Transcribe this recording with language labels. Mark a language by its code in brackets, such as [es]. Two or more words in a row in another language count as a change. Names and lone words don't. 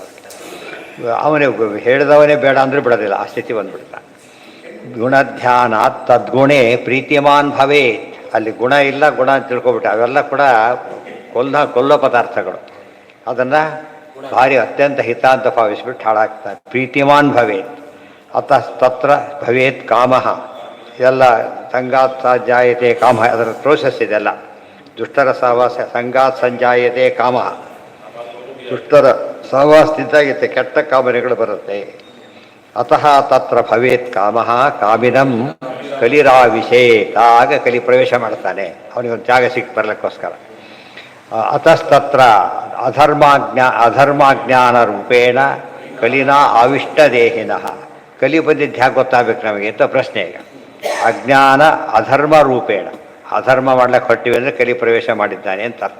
[kn] ಅವನಿಗೆ ಹೇಳಿದವನೇ ಬೇಡ ಅಂದರೆ ಬಿಡೋದಿಲ್ಲ, ಆ ಸ್ಥಿತಿ ಬಂದುಬಿಡ್ತಾನೆ. [sa] ಗುಣಧ್ಯಾನ ತದ್ಗುಣೇ ಪ್ರೀತಿಮಾನ್ ಭವೇತ್. [kn] ಅಲ್ಲಿ ಗುಣ ಇಲ್ಲ, ಗುಣ ಅಂತ ತಿಳ್ಕೊಬಿಟ್ಟು ಅವೆಲ್ಲ ಕೂಡ ಕೊಲ್ಲೋ ಪದಾರ್ಥಗಳು. ಅದನ್ನು ಭಾರಿ ಅತ್ಯಂತ ಹಿತ ಅಂತ ಭಾವಿಸ್ಬಿಟ್ಟು ಹಾಳಾಗ್ತಾನೆ. [sa] ಪ್ರೀತಿಮಾನ್ ಭವೇತ್ ಅತಃ ತತ್ರ ಭವೇತ್ ಕಾಮಃ. [kn] ಇದೆಲ್ಲ [sa] ಸಂಗಾತ್ ಸಂಜಾಯತೆ ಕಾಮ, [kn] ಅದರ ಪ್ರೋಸೆಸ್ ಇದೆಲ್ಲ. ದುಷ್ಟರ ಸಹವಾಸ [sa] ಸಂಗಾತ್ ಸಂಜಾಯತೆ ಕಾಮ. [kn] ದುಷ್ಟರ ಸಹವಾಸದಿಂದಾಗಿತ್ತೆ ಕೆಟ್ಟ ಕಾಮನೆಗಳು ಬರುತ್ತೆ. [sa] ಅತಃ ತತ್ರ ಭವೇತ್ ಕಾಮಃ ಕಾಮಿನಂ ಕಲಿರಾವಿಷೇತ್. [kn] ಆಗ ಕಲಿ ಪ್ರವೇಶ ಮಾಡ್ತಾನೆ, ಅವನಿಗೊಂದು ಜಾಗ ಬರಲಿಕ್ಕೋಸ್ಕರ. [sa] ಅತಸ್ತತ್ರ ಅಧರ್ಮಾಜ್ಞಾನ ರೂಪೇಣ ಕಲಿನಾ ಆವಿಷ್ಟದೇಹಿನಃ. [kn] ಕಲಿ ಬಂದಿದ್ದು ಹೇಗೆ ಗೊತ್ತಾಗಬೇಕು ನಮಗೆ ಅಂತ ಪ್ರಶ್ನೆ. ಈಗ [sa] ಅಜ್ಞಾನ ಅಧರ್ಮ ರೂಪೇಣ, [kn] ಅಧರ್ಮ ಮಾಡ್ಲಿಕ್ಕೆ ಹೊಟ್ಟಿವೆ ಅಂದರೆ ಕಲಿ ಪ್ರವೇಶ ಮಾಡಿದ್ದಾನೆ ಅಂತ ಅರ್ಥ.